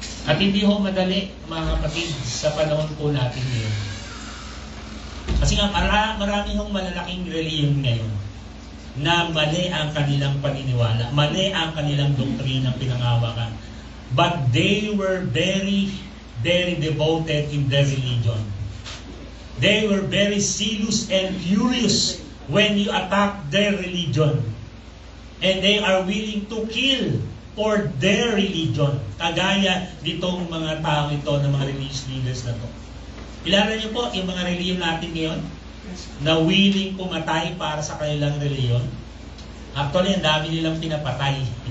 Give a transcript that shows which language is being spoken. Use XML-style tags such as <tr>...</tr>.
<tl>At hindi ho madali, mga kapatid, sa panahon po natin ngayon. Kasi nga marami hong malalaking reliyon ngayon na mali ang kanilang paniniwala, mali ang kanilang doktrinang pinangawakan.</tl> <en>But they were very, very devoted in their religion. They were very zealous and furious when you attack their religion. And they are willing to kill for their religion.</en> <tl>Kagaya ditong mga tao ito, ng mga religious leaders na to. Kilala niyo po yung mga reliyon natin ngayon na willing pumatay para sa kanilang reliyon? Actually, ang dami nilang pinapatay.</tl>